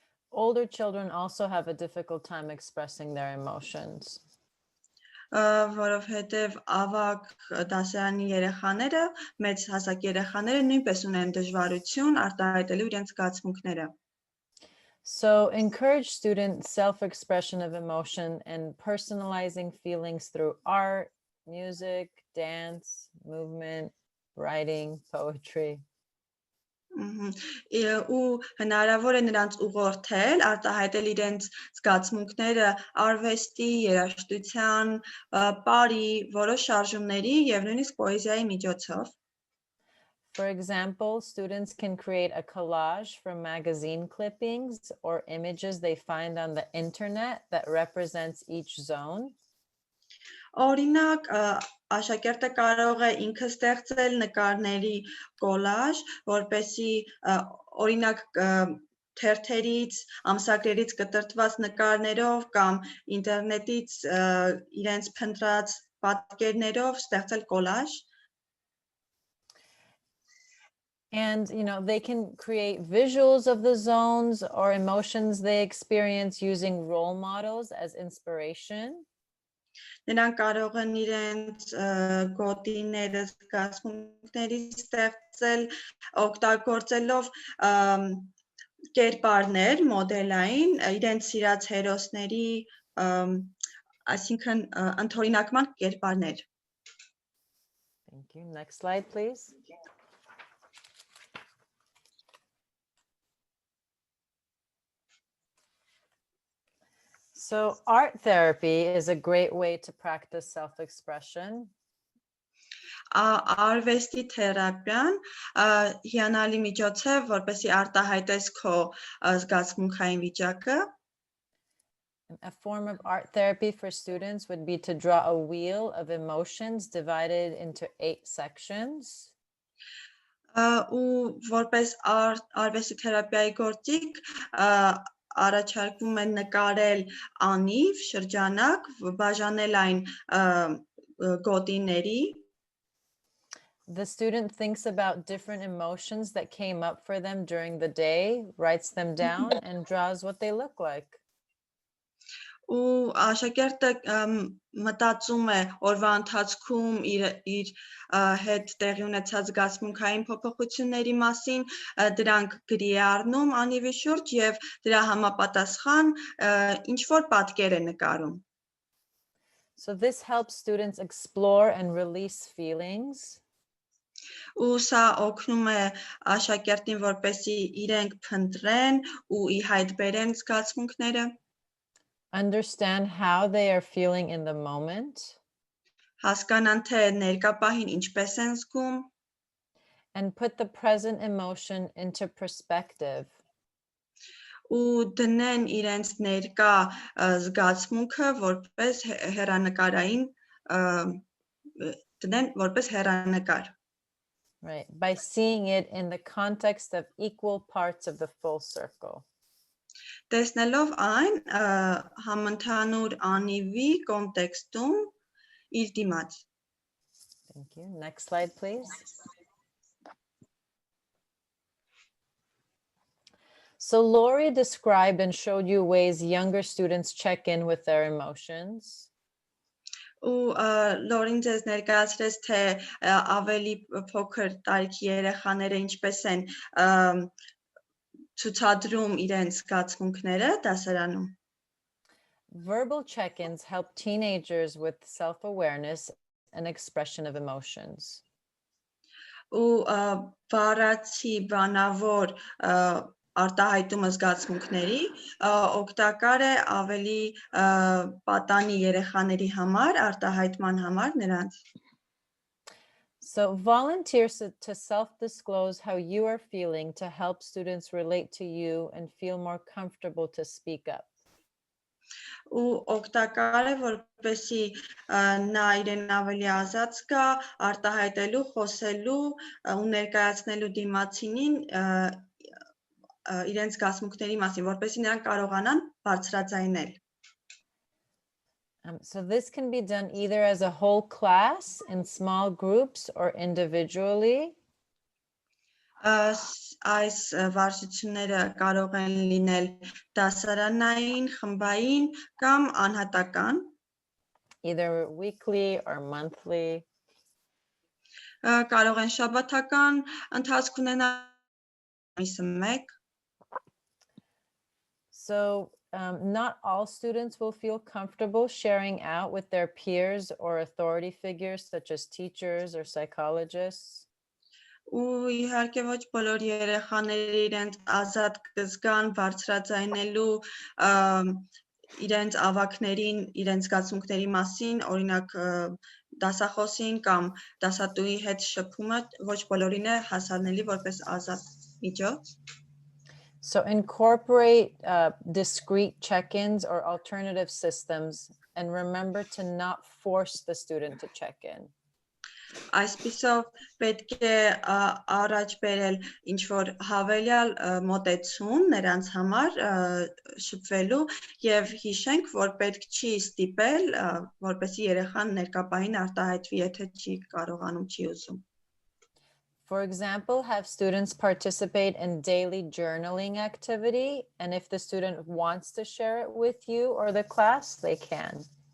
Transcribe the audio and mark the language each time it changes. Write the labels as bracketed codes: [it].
[en] Older children also have a difficult time expressing their emotions. [hy] Որովհետև ավագ դասարանի երեխաները, մեծ հասակ երեխաները նույնպես ունեն դժվարություն արտահայտելու իրենց զգացմունքները։ [en] So encourage student self-expression of emotion and personalizing feelings through art, music, dance, movement, writing, poetry. [hy] Ու հնարավոր է նրանց ուղղորդել, արտահայտել իրենց զգացմունքները արվեստի, երաժշտության, պարի, որոշ շարժումների եւ նույնիսկ պոեզիայի միջոցով։ [en] For example, students can create a collage from magazine clippings or images they find on the internet that represents each zone. [hy] Օրինակ, աշակերտը կարող է ինքը ստեղծել նկարների կոլաժ, որպեսզի օրինակ թերթերից, ամսագրերից կտրտված նկարներով կամ ինտերնետից իրենց փնտրած պատկերներով ստեղծել կոլաժ։ [en] And, they can create visuals of the zones or emotions they experience using role models as inspiration. [hy] Նրանք կարող են իրենց գոտիները զգացմունքների ստեղծել օգտագործելով կերպարներ մոդելային իրենց սիրած հերոսների այսինքն ընդօրինակման կերպարներ [en] Thank you. Next slide, please. So art therapy is a great way to practice self-expression. [hy] Արվեստի թերապիան հիանալի միջոց է, որպեսզի արտահայտես քո զգացմունքային վիճակը։ [en] A form of art therapy for students would be to draw a wheel of emotions divided into 8 sections. [hy] Ու որպես արվեստի թերապիայի գործիք առաջարկվում է նկարել անիվ շրջանակ, բաժանել այն գոտիների [en] The student thinks about different emotions that came up for them during the day, writes them down, and draws what they look like. [hy] Ու աշակերտը մտածում է օրվա ընթացքում իր հետ տեղի ունեցած զգացմունքային փոփոխությունների մասին, դրանք գրի է առնում անիվի շուրջ եւ դրա համապատասխան ինչ որ պատկեր է նկարում։ [en] So this helps students explore and release feelings. [hy] Ու սա օգնում է աշակերտին, որպեսզի իրենք փնտրեն ու ի հայտ բերեն զգացմունքները։ [en] Understand how they are feeling in the moment. [hy] Հասկանան թե ներկա պահին ինչպես են զգում։ [en] And put the present emotion into perspective. [hy] Ու դնեն իրենց ներկա զգացմունքը որպես հեռանկարային դնեն որպես հեռանկար։ [en] Right, by seeing it in the context of equal parts of the full circle. [hy] Տեսնելով այն համընդհանուր անիվի կոնտեքստում իր դիմաց։ [en] Thank you. Next slide, please. So Lori described and showed you ways younger students check in with their emotions. [hy] Ու Լորին ձեզ ներկայացրեց, թե ավելի փոքր տարիքի երեխաները ինչպես են ցուցադրում իրենց զգացմունքները դասարանում։ [en] Verbal check-ins help teenagers with self-awareness and expression of emotions. [hy] Ու բառացի բանավոր արտահայտումը զգացմունքների օգտակար է ավելի պատանի երեխաների համար, արտահայտման համար նրանց։ [en] So volunteer to self-disclose how you are feeling to help students relate to you and feel more comfortable to speak up. [hy] Ու օգտակար է, որպեսզի նա իրեն ավելի ազատ զգա արտահայտելու, խոսելու ու ներկայացնելու դիմացինին իրենց զգացմունքների մասին, որպեսզի նրանք կարողանան բարձրաձայնել։ [en] So this can be done either as a whole class, in small groups, or individually. [hy] Այս վարժությունները կարող են լինել դասարանային, խմբային կամ անհատական։ [en] Either weekly or monthly. [hy] Կարող են շաբաթական ընթացք ունենալ ամիսը մեկ։ [en] So not all students will feel comfortable sharing out with their peers or authority figures such as teachers or psychologists. [hy] Ու իհարկե ոչ բոլոր երեխաները իրենց ազատ կզգան բարձրաձայնելու իրենց ավագներին, իրենց զգացմունքների մասին, օրինակ դասախոսին կամ դասատուի հետ շփումը ոչ բոլորին է հասանելի որպես ազատ միջոց։ [en] So incorporate discrete check-ins or alternative systems and remember to not force the student to check in. [hy] Այսպիսով պետք է առաջ բերել ինչ որ հավելյալ մոտեցում նրանց համար շփվելու եւ հիշենք, որ պետք չի ստիպել, որպեսզի երեխան ներկապային արտահայտվի, եթե չի կարողանում, չի ուզում։ [en] For example, have students participate in daily journaling activity, and if the student wants to share it with you or the class, they can.